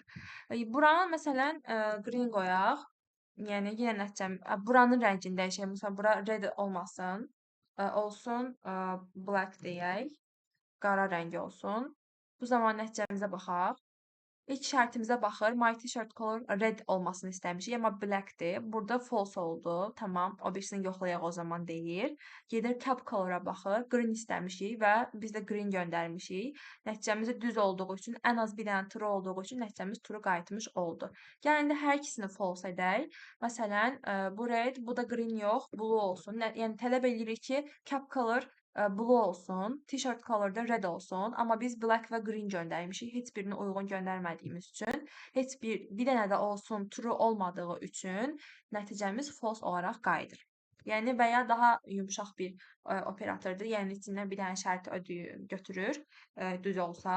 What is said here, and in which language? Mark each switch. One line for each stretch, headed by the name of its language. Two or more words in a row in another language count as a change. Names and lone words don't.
Azerbaijani: Buranı məsələn green qoyaq. Yəni yenə nəticəm buranın rəngini dəyişək. Məsələn, bura red olmasın. Olsun black deyək. Qara rəngi olsun. Bu zaman nəticəmizə baxaq. İlk şərtimizə baxır.
English: My t-shirt color red
Azerbaijani: olmasını istəmişik, amma blackdir. Burada false oldu. Tamam, o birisini yoxlayaq o zaman deyir. Gedir
English: cap color-
Azerbaijani: a baxır. Green istəmişik və biz də green göndərmişik. Nəticəmiz düz olduğu üçün, ən az bir dənə true olduğu üçün nəticəmiz true qayıtmış oldu. Yəni indi hər ikisini false edək. Məsələn, bu red, bu da green yox, blue olsun. Yəni tələb edirik ki,
English: cap color blue
Azerbaijani: olsun,
English: t-shirt color
Azerbaijani: da red olsun. Amma biz black və green göndərmişik. Heç birini uyğun göndərmədiyimiz üçün, heç bir dənə də olsun true olmadığı üçün nəticəmiz false olaraq qayıdır. Yəni və ya daha yumşaq bir operatordur. Yəni içindən bir dənə şərti götürür, düz olsa.